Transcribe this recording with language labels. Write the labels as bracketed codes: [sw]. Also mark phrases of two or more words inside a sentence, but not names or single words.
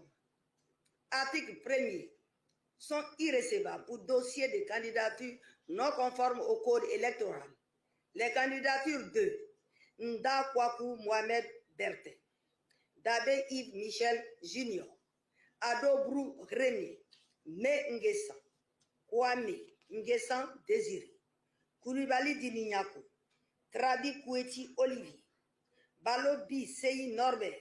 [fr] Article 1er sont irrécevables pour dossier de candidature non conforme au code électoral. Les candidatures de Nda Kwaku Mohamed Bertin, Dabé Yves Michel Junior, Adobrou Rémy, Me Nguessan, Kwame Nguessan Désiré, Koulibaly Dinignako, Trabi Koueti Olivier, Balobi Seyi Norbert,